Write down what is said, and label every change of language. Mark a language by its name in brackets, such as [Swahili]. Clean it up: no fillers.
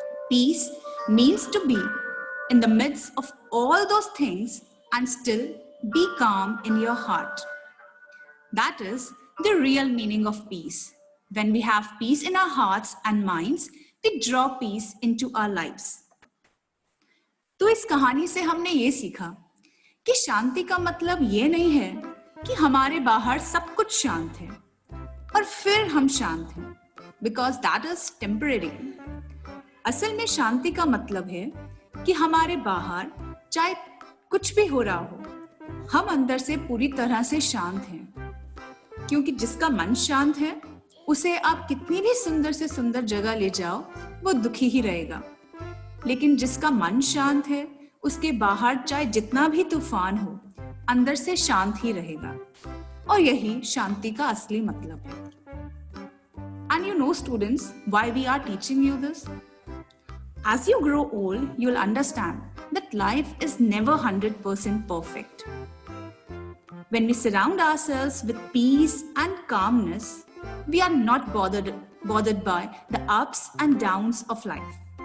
[English] Peace means to be in the midst of all those things and still be calm in your heart. That is the real meaning of peace. When we have peace in our hearts and minds, we draw peace into our lives." [Hindi] तो इस कहानी से हमने ये सीखा कि शांति का मतलब ये नहीं है कि हमारे बाहर सब कुछ शांत है और फिर हम शांत हैं, [English] Because that is temporary. [Hindi] असल में शांति का मतलब है कि हमारे बाहर चाहे कुछ भी हो रहा हो, हम अंदर से पूरी तरह से शांत हैं, क्योंकि जिसका मन शांत है उसे आप कितनी भी सुंदर से सुंदर जगह ले जाओ, वो दुखी ही रहेगा। लेकिन जिसका मन शांत है, उसके बाहर चाहे जितना भी तूफान हो, अंदर से शांत ही रहेगा। और यही शांति का असली मतलब है। [English] And you know, students, why we are teaching you this? As you grow old, you'll understand that life is never 100% perfect. When we surround ourselves with peace and calmness, we are not bothered by the ups and downs of life.